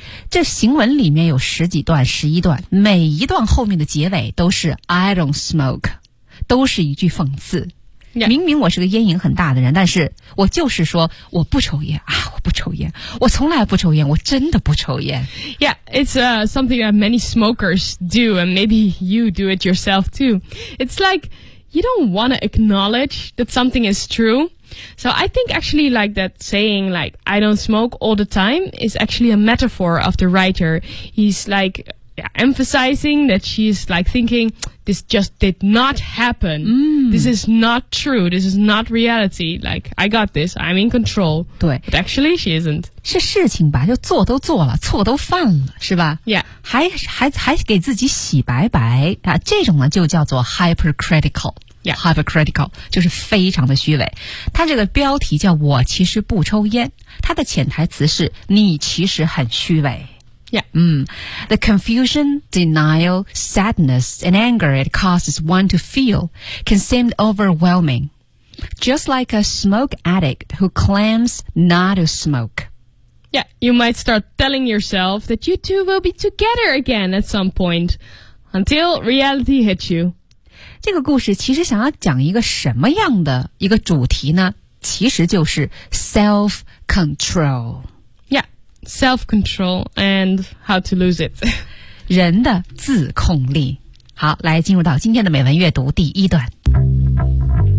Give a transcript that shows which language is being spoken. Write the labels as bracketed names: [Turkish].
[Chinese] 这行文里面有十几段十一段，每一段后面的结尾都是 [English] I don't smoke， [Chinese] 都是一句讽刺、 [English] yeah. [Chinese] 明明我是个烟瘾很大的人，但是我就是说我不抽烟啊，我不抽烟，我从来不抽烟，我真的不抽烟。 [English] Yeah, it's something that many smokers do, and maybe you do it yourself too. It's likeYou don't want to acknowledge that something is true. So I think actually like that saying like I don't smoke all the time is actually a metaphor of the writer. He's like yeah, emphasizing that she's like thinking this just did not happen. Mm. This is not true. This is not reality. Like I got this. I'm in control. [Chinese] 对 [English] But actually she isn't. [Chinese] 是事情吧，就做都做了，错都犯了，是吧？ [English] Yeah. [Chinese] 还给自己洗白白啊，这种呢就叫做 hypercritical. [English] Yeah. [Chinese] Hypercritical 就是非常的虚伪。他这个标题叫我其实不抽烟，他的潜台词是你其实很虚伪。 [English] Yeah. The confusion, denial, sadness and anger it causes one to feel can seem overwhelming. Just like a smoke addict who claims not to smoke. Yeah, you might start telling yourself that you two will be together again at some point until reality hits you. [Chinese] 这个故事其实想要讲一个什么样的一个主题呢？其实就是 self-control. [English] Yeah, self-control and how to lose it. [Chinese] 人的自控力。好，来进入到今天的美文阅读第一段。